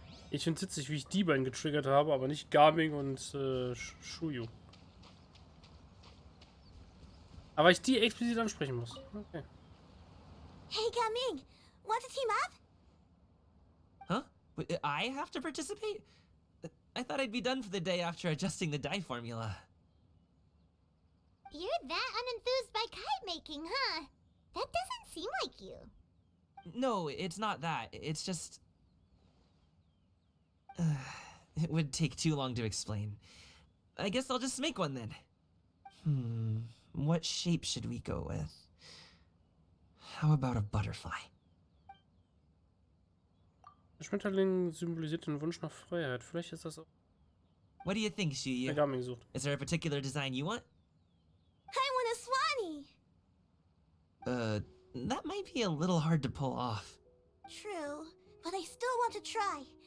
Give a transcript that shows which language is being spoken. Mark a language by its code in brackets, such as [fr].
[de] Ich finde es witzig, wie ich die beiden getriggert habe, aber nicht Gaming und Shuyu. Aber ich die explizit ansprechen muss. [en] Okay. Hey, Gaming, want to team up? Huh? I have to participate? I thought I'd be done for the day after adjusting the dye formula. You're that unenthused by kite making, huh? That doesn't seem like you. No, it's not that. It's just... it would take too long to explain. I guess I'll just make one then. What shape should we go with? How about a butterfly? [de] Der Schmetterling symbolisiert den Wunsch nach Freiheit. Vielleicht ist das auch [en] What do you think, Shuyu? [de] der Gaming sucht. [en] Is there a particular design you want? I want a swanee. That might be a little hard to pull off. True, but I still want to try.